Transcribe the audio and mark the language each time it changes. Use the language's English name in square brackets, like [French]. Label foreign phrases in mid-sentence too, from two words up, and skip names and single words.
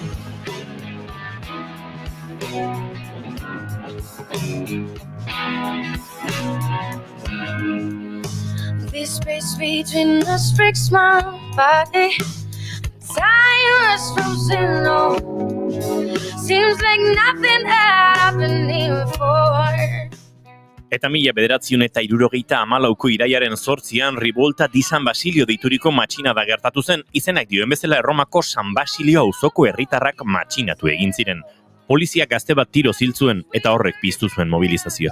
[English] This space between us breaks my body. Time is frozen on. Seems like nothing happened before. [Basque] Eta 1974ko irailaren 8an Rivolta di San Basilio deituriko matxinada gertatu zen, izenak dioen bezala Erromako San Basilio auzoko herritarrak matxinatu egin ziren. Polizia gazte bat tiro ziltzuen eta horrek piztu zuen mobilizazioa.